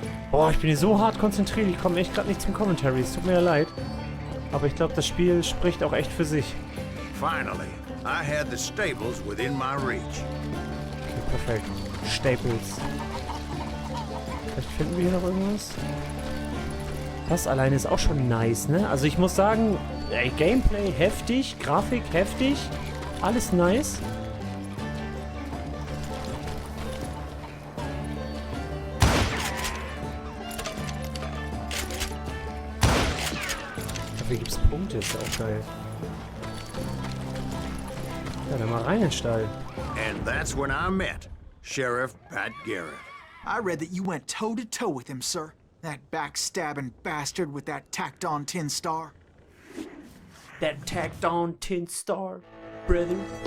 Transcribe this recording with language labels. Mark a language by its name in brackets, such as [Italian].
[German] Boah, ich bin hier so hart konzentriert. Ich komme echt gerade nicht zum Commentary. Es tut mir ja leid. Aber ich glaube, das Spiel spricht auch echt für sich. [English] Finally, I had the stables within my reach. [German] Okay, perfekt. Staples. Vielleicht finden wir hier noch irgendwas. Das alleine ist auch schon nice, ne? Also ich muss sagen, ey, Gameplay heftig, Grafik heftig. Alles nice. Dafür gibt's Punkte, ist ja auch geil. Ja, dann mal rein in den Stall. [English] And that's when I met Sheriff Pat Garrett. I read that you went toe-to-toe with him, sir. That backstabbing bastard with that tacked-on tin star. That tacked on tin star, brother.